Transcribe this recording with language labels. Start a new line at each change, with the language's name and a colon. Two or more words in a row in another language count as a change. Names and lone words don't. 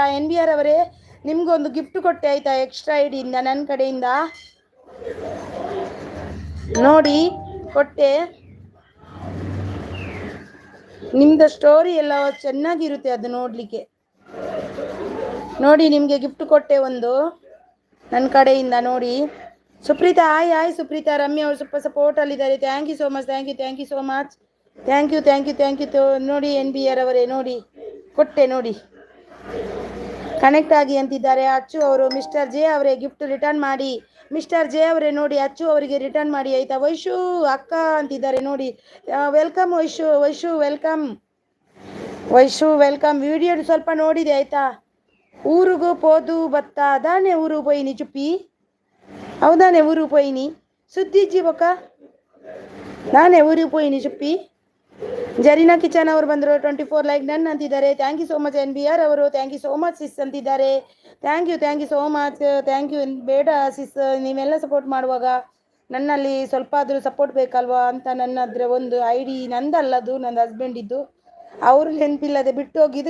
Kannada: NBR ಅವರೇ ನಿಮಗೊಂದು ಗಿಫ್ಟ್ ಕೊಟ್ಟೆ ಆಯಿತಾ,
English: extra ID
Kannada: ನನ್ನ ಕಡೆಯಿಂದ ನೋಡಿ ಕೊಟ್ಟೆ. ನಿಮ್ಮದು ಸ್ಟೋರಿ ಎಲ್ಲ ಚೆನ್ನಾಗಿರುತ್ತೆ, ಅದು ನೋಡಲಿಕ್ಕೆ ನೋಡಿ. ನಿಮಗೆ ಗಿಫ್ಟ್ ಕೊಟ್ಟೆ ಒಂದು ನನ್ನ ಕಡೆಯಿಂದ ನೋಡಿ. ಸುಪ್ರೀತಾ ಸುಪ್ರೀತಾ. ರಮ್ಯ ಅವರು
English: super support. Thank you so much, thank you so much, thank you ನೋಡಿ.
Kannada: NBR ಅವರೇ ನೋಡಿ ಕೊಟ್ಟೆ ನೋಡಿ, ಕನೆಕ್ಟ್ ಆಗಿ ಅಂತಿದ್ದಾರೆ ಅಚ್ಚು ಅವರು. ಮಿಸ್ಟರ್ ಜೆ ಅವರೇ
English: gift return
Kannada: ಮಾಡಿ. ಮಿಸ್ಟರ್ ಜೆ ಅವರೇ ನೋಡಿ ಅಚ್ಚು ಅವರಿಗೆ ರಿಟರ್ನ್ ಮಾಡಿ ಆಯಿತಾ. ವೈಶು ಅಕ್ಕ ಅಂತಿದ್ದಾರೆ ನೋಡಿ. ವೆಲ್ಕಮ್ ವೈಶು ವೆಲ್ಕಮ್. ವಿಡಿಯೋ ಸ್ವಲ್ಪ ನೋಡಿದೆ ಆಯಿತಾ.
Tulu: ಊರಿಗೂ ಪೋದು ಬತ್ತ ಅದಾನೆ ಊರು ಪೋಯಿನಿ ಚುಪ್ಪಿ, ಹೌದಾನೆ ಊರು ಪೋಯಿನಿ ಸುದ್ದಿಜ್ಜಿ ಬೊಕ್ಕ ನಾನೇ ಊರಿಗೆ ಪೋಯಿನಿ ಚುಪ್ಪಿ.
Kannada: ಜರೀನಾ ಕಿಚನ್ ಅವರು ಬಂದರು 24
English: like done
Kannada: ಅಂತಿದ್ದಾರೆ.
English: thank you so much
Kannada: NBR ಅವರು.
English: Thank you so much sis ಅಂತಿದ್ದಾರೆ. Thank you so much. Thank you.
Kannada: ಬೇಡ ಸಿಸ್, ನೀವೆಲ್ಲ ಸಪೋರ್ಟ್ ಮಾಡುವಾಗ ನನ್ನಲ್ಲಿ ಸ್ವಲ್ಪ ಆದರೂ ಸಪೋರ್ಟ್ ಬೇಕಲ್ವಾ ಅಂತ ನನ್ನ ಒಂದು ID ನಂದಲ್ಲದು, ನನ್ನ ಹಸ್ಬೆಂಡಿದ್ದು. ಅವರು ನೆನಪಿಲ್ಲದೆ ಬಿಟ್ಟು ಹೋಗಿದ್ದು.